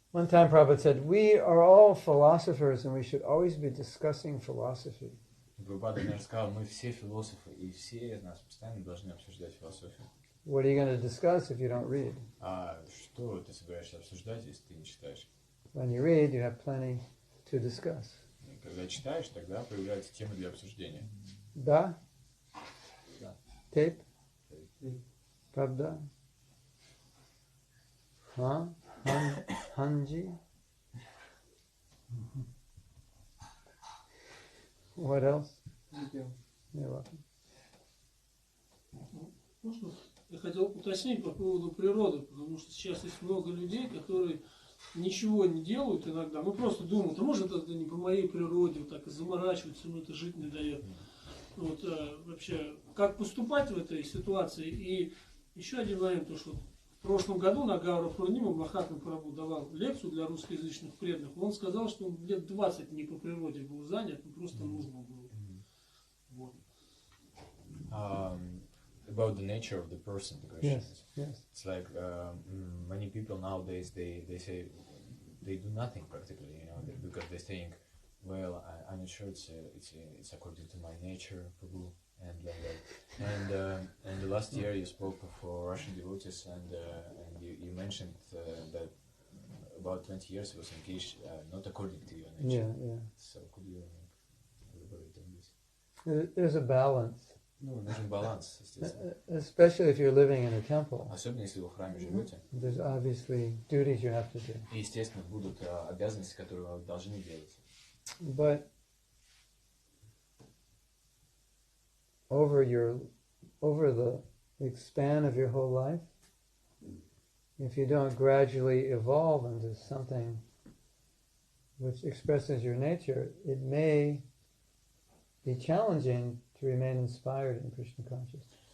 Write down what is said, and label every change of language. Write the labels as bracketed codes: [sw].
[en] One time Prabhupada said, we are all philosophers and we should always be discussing philosophy. [ru] Прабхупада, наверное, сказал, мы все философы, и все нас постоянно должны обсуждать философию. [en] What are you going to discuss if you don't read? [ru] А что ты собираешься обсуждать, если ты не читаешь? [en] When you read, you have plenty to discuss. [ru] И когда читаешь, тогда появляются темы для обсуждения. Da? Да. Tape? Pravda? Huh? Hanji? [en] What else? You're welcome. [ru] Можно? Я хотел уточнить по поводу природы, потому что сейчас есть много людей, которые ничего не делают иногда, ну просто думают, а может это не по моей природе, вот так и заморачиваются, ему это жить не дает. Вот, вообще, как поступать в этой ситуации? И еще один момент, то что в прошлом году на Гаура Пурниму Махатма Прабху давал лекцию для русскоязычных преданных. Он сказал, что он лет 20 не по природе был занят, просто нужно было. Вот. [en] about the nature of the person, the question Yes, is. yes. It's like many people nowadays, they say they do nothing practically, you know, because they think, well, I'm not sure it's according to my nature, Prabhu, and like that. And the last year you spoke for Russian devotees, and you mentioned that about 20 years was engaged not according to your nature. Yeah, yeah. So could you elaborate on this? There's a balance. [ru] Ну, нужен баланс, естественно. [en] Especially if you're living in a temple. [ru] Особенно если вы в храме живете. [en] There's obviously duties you have to do. [ru] И, естественно, будут обязанности, которые вы должны делать. [en] But over the span of your whole life, if you don't gradually evolve into something which expresses your nature, it may be challenging to remain inspired in Krishna consciousness.